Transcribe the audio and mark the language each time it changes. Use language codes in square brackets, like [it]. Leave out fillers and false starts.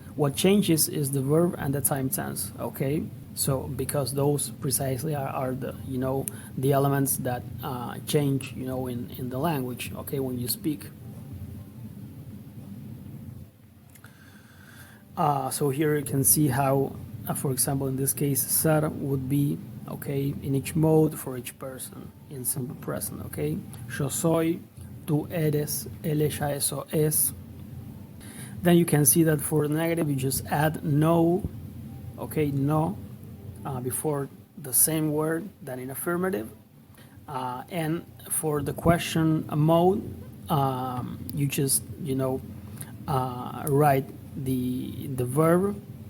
[en] What changes is the verb and the time tense, okay. So because those precisely are the the elements that change in the language, okay, when you speak. So here you can see how, for example, in this case, ser would be, okay, in each mode for each person in simple present, okay. [es] Yo soy, tú eres, él, ella, eso es. [en] Then you can see that for the negative you just add no, okay, no, before the same word than in affirmative. And for the question mode, you just write the verb.